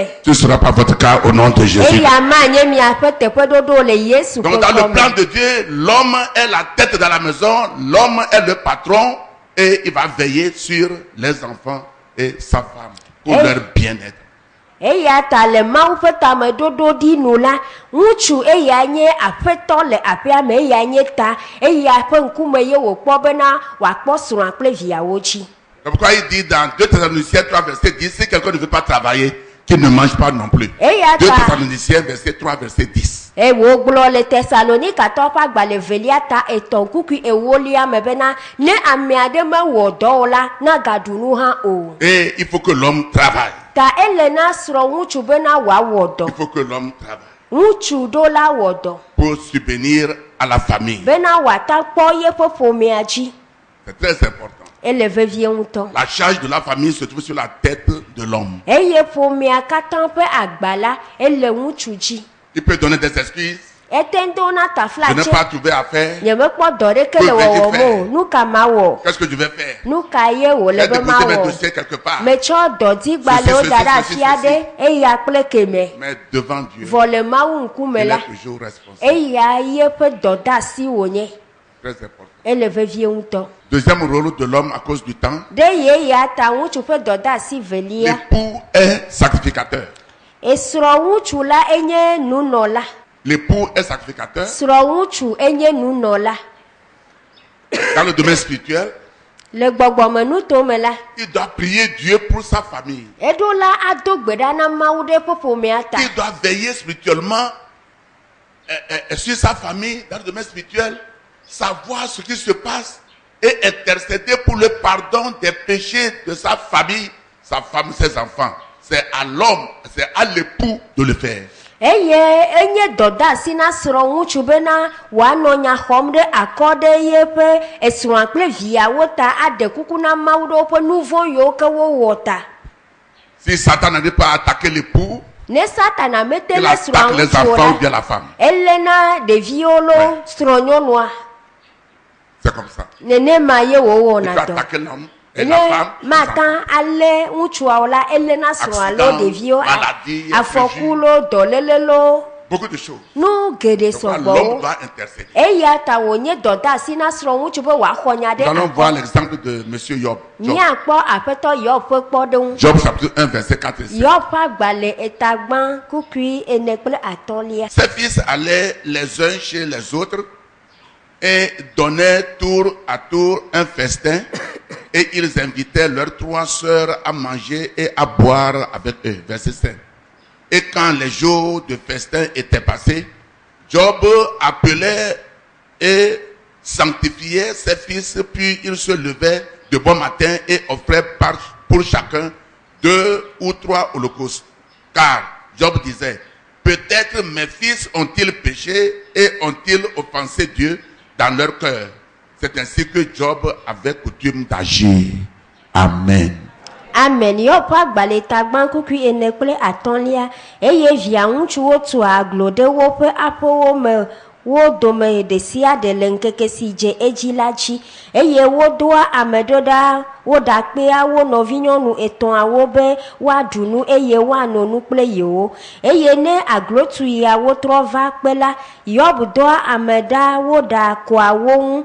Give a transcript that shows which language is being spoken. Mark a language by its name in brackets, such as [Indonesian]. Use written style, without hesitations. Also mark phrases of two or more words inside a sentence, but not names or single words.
[French] Ce ne sera pas votre cas au nom de Jésus. [Ewe] Eya ma nye miaƒe teƒeɖoɖo le Yesu [French] Donc, dans le [Ewe] ƒe [French] plan [Ewe] ŋkɔ me. [French] de Dieu, l'homme est la tête dans la maison, l'homme est le patron et il va veiller sur les enfants et sa femme pour Eh. leur bien-être. [Ewe] Eya ta le Mawu ƒe tameɖoɖo ɖi nu la, ŋutsu eya nye aƒetɔ le aƒea me, eya nye ta, eya ƒe ŋkume ye wòkpɔ bena wòakpɔ srɔ̃a kple viawo dzi. [French] C'est pourquoi il dit dans 2 Thessaloniciens 3 verset 10, si quelqu'un ne veut pas travailler, qui ne mange pas non plus. 2 [Ewe] Eyata. [French] Thessaloniciens, verset 3, verset 10. [Ewe] Ewo gblɔ le Tesalonika tɔ ƒe agbalẽ velia ta etɔ̃ kuku ewolia me bena ne ame aɖe mewɔ dɔ o la na gaɖu nu hã o. [French] Et il faut que l'homme travaille. [Ewe] Ta ele na srɔ̃ ŋutsu bena wòawɔ dɔ. [French] Il faut que l'homme travaille [Ewe] Ŋutsu ɖo la wɔ dɔ [French] pour subvenir à la famille. [Ewe] bena wòata kpɔ yeƒe ƒomea dzi. [French] C'est très important. [Ewe] Ele vevie ŋutɔ. [French] La charge de la famille se trouve sur la tête de l'homme. [Ewe] Eye ƒomea katã ƒe agba la ele ŋutsu dzi. [French] Il peut donner des excuses. [Ewe] Ete do na [French] Je n'ai [Ewe] taflatse. [French] pas trouvé à faire. [Ewe] Nyemekpɔ dɔ ɖeke le wɔwɔ me o. Nu ka ma wɔ? [French] Qu'est-ce que je vais faire? [Ewe] Nu ka ye wòle [French] J'ai [Ewe] be ma [French] déposé mes [Ewe] wɔ? [French] dossiers quelque part. [Ewe] Metsɔ dɔdzigbalẽwo da ɖe afi aɖe eya kple kemɛ. [French] Mais devant Dieu, [Ewe] Vɔ le Mawu ŋkume [French] il [Ewe] la, [French] est toujours responsable. [Ewe] eya yeƒe dɔdeasi wònye. [French] Très important. [Ewe] Ele vevie ŋutɔ. [French] Deuxième rôle de l'homme à cause du temps. [Ewe] Ɖe yeya ta ŋutsu ƒe dɔdeasi velia. [French] L'époux est sacrificateur. [Ewe] Esrɔ̃ ŋutsu la enye nunɔla. [French] L'époux est sacrificateur. [Ewe] Srɔ̃ ŋutsu enye nunɔla. [French] Dans le domaine spirituel, [Ewe] Le gbɔgbɔmenuto me la, [French] il doit prier Dieu pour sa famille. [Ewe] eɖo la ado gbe ɖa na Mawu ɖe ƒe ƒomea ta. [French] Il doit veiller spirituellement sur sa famille, dans le domaine spirituel, savoir ce qui se passe et intercéder pour le pardon des péchés de sa famille, sa femme, ses enfants. C'est à l'homme, c'est à l'époux de le faire. [Ewe] Eye enye dɔdeasi na srɔ̃ ŋutsu bena wòanɔ nya xɔm ɖe akɔ ɖe yeƒe esrɔ̃a kple viawo ta aɖe kuku na Mawu ɖe woƒe nu vɔ̃ yiwo ke wowɔ ta. [French] Si Satan n'arrive pas à attaquer l'époux, [Ewe] Ne Satana mete [French] il [Ewe] le srɔ̃a [French] attaque les [Ewe] ŋutsuwo [French] enfants ou [Ewe] la, [French] bien la femme. [Ewe] elena ɖeviwo lo srɔ̃nyɔnua. [French] C'est comme ça. [Ewe] Nenema ye [French] Il [Ewe] wòwɔna [French] peut [Ewe] dɔ. [French] attaquer l'homme et [Ewe] Nye [French] la femme. les enfants. [Ewe] mata alé ŋutsuawo la elena srɔ̃a lo [French] Accident, [Ewe] ɖeviwo [French] maladie, [Ewe] afɔku lo dɔléle lo [French] Beaucoup de choses. [Ewe] nu geɖe [French] Donc, l'homme [Ewe] sɔgbɔwo. [French] doit intercéder. [Ewe] Eya ta wònye dɔdeasi na srɔ̃ ŋutsu be wòaxɔ nya [French] Nous allons [Ewe] ɖe [French] voir [Ewe] akɔ. [French] l'exemple de M. Job. Job. [Ewe] Míakpɔ aƒetɔ Yob ƒe kpɔɖeŋu. [French] Job chapitre 1, verset 4 et 5. [Ewe] Yob ƒe agbalẽ etagbã kukui ene kple atɔ̃lia. [French] Ses fils allaient les uns chez les autres et donnaient tour à tour un festin et ils invitaient leurs 3 sœurs à manger et à boire avec eux. Verset 5. Et quand les jours de festin étaient passés, Job appelait et sanctifiait ses fils, puis il se levait de bon matin et offrait pour chacun 2 ou 3 holocaustes. Car Job disait, peut-être mes fils ont-ils péché et ont-ils offensé Dieu dans leur cœur. C'est ainsi que Job avait coutume d'agir. Amen. Amen. [Ewe] Yob ƒe agbalẽ etagbã kukui ene kple atɔ̃lia eye via ŋutsuwo tu aglo ɖe woƒe aƒewo me wo dome ɖe sia ɖe le ŋkeke si dze edzi la dzi eye wodoa ame ɖe ɖa woɖa kpea wo nɔvinyɔnu etɔ̃awo be woaɖu nu eye woanɔ nu kple yewo eye ne aglotuyawo trɔ va kpe la Yob doa ame ɖa woɖa koawo ŋu.